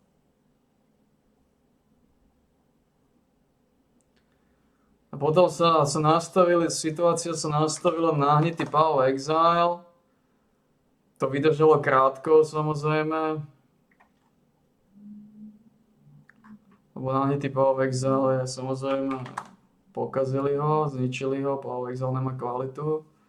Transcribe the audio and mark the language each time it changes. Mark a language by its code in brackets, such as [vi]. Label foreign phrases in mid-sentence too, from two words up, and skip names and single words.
[sk] A potom situácia sa nastavila na nahnitý Path of Exile. To vydržalo krátko, samozrejme. Lebo nahnitý Path of Exile samozrejme pokazili ho, zničili ho, Path of Exile nemá kvalitu.